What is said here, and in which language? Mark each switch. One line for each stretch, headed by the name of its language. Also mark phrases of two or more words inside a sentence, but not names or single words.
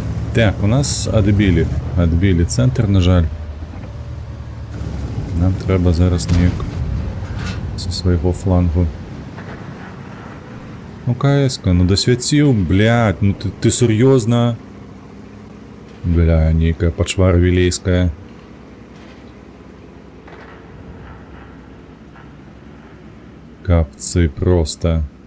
Belarusian: Так, у нас адбілі. Адбілі центр, на жаль. Нам треба зараз неяк зі свайго флангу. Ну, КС-ка, ну досвяціў, блядь, ну ты сур'ёзна? Бля, нейкая пачвара вілейская. Капцы просто.